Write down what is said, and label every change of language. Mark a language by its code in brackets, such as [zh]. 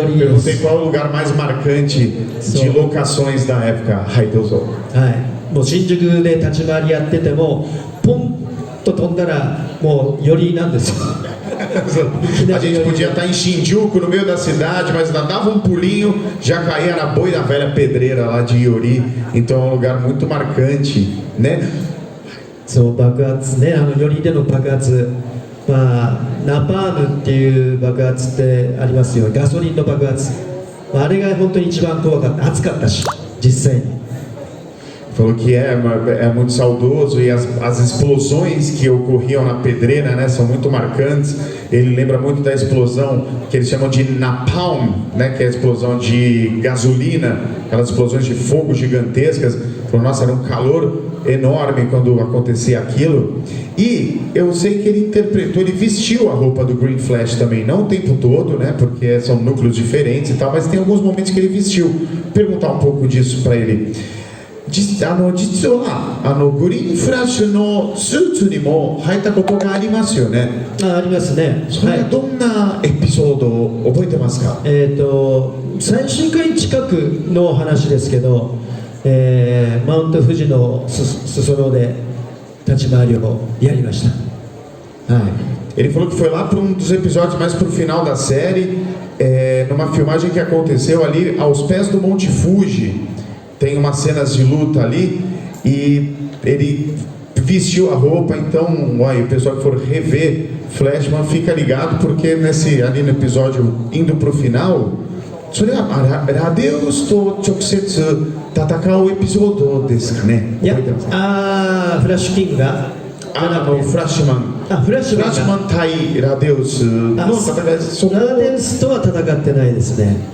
[pt] Eu perguntei qual é o lugar mais marcante de locações da época. [ja] はい、どうぞ。はい。もう新宿で立ち回りやっててもポンと飛んだらもうよりなんですよ。 [pt] A gente podia estar em Shinjuku, no meio da cidade, mas ainda dava um pulinho, já caía na boi da velha pedreira lá de Iori. Então é um lugar muito marcante, né? [ja] そう爆発ね、よりでの爆発、ナパームっていう爆発ってありますよ。ガソリンの爆発、あれが本当に一番怖かった。暑かったし実際に。 [pt] Falou que é muito saudoso e as explosões que ocorriam na pedreira, né, são muito marcantes. Ele lembra muito da explosão que eles chamam de napalm, né, que é a explosão de gasolina, aquelas explosões de fogo gigantescas. Falou, nossa, era um calor enorme quando acontecia aquilo. E eu sei que ele interpretou, ele vestiu a roupa do Green Flash também, não o tempo todo, né, porque são núcleos diferentes e tal, mas tem alguns momentos que ele vestiu. Vou perguntar um pouco disso para ele. [ja] 実はグリーンフラッシュのスーツにも入ったことがありますよね。ありますね。それはどんなエピソードを覚えてますか？最終回近くの話ですけど、マウント富士の裾野で立ち回りをやりました。はい。 [pt] Ele falou que foi lá para um dos episódios mais para o final da série, numa filmagem que aconteceu ali aos pés do Monte Fuji. Tem umas cenas de luta ali e ele vestiu a roupa. Então, olha, o pessoal que for rever Flashman fica ligado, porque ali no episódio indo para o final, [ja] それはラデウスと直接戦うエピソードですかね。いや、フラッシュキングがフラッシュマン。フラッシュマン対ラデウスの戦い。ラデウスとは戦ってないですね。